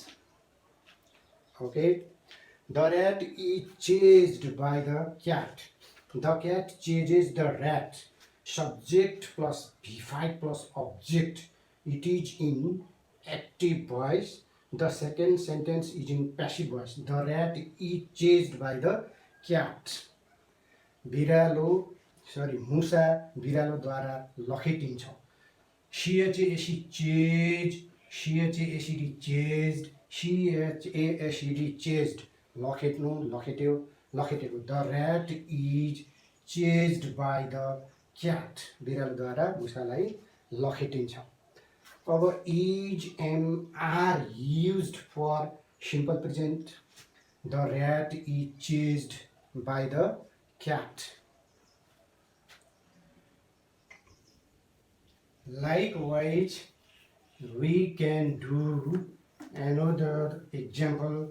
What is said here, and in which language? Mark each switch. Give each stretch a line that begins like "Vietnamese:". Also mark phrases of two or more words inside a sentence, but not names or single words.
English: Okay, the rat is chased by the cat. The cat chases the rat. Subject plus V5 plus object. It is in active voice. The second sentence is in passive voice. The rat is chased by the cat.
Nepali: मुसा बिरालोद्वारा लखेटिन्छ.
English: C-H-A-S-E, chased, C-H-A-S-E-D, chased, C-H-A-S-E-D, chased,
Nepali: लखेट्नु, लखेट्यो, लखेटेको.
English: The rat is chased by the cat.
Nepali: बिरालोद्वारा मुसालाई लखेटिन्छ.
English: अब is, am, are used for simple present. The rat is chased by the cat. Likewise, we can do another example.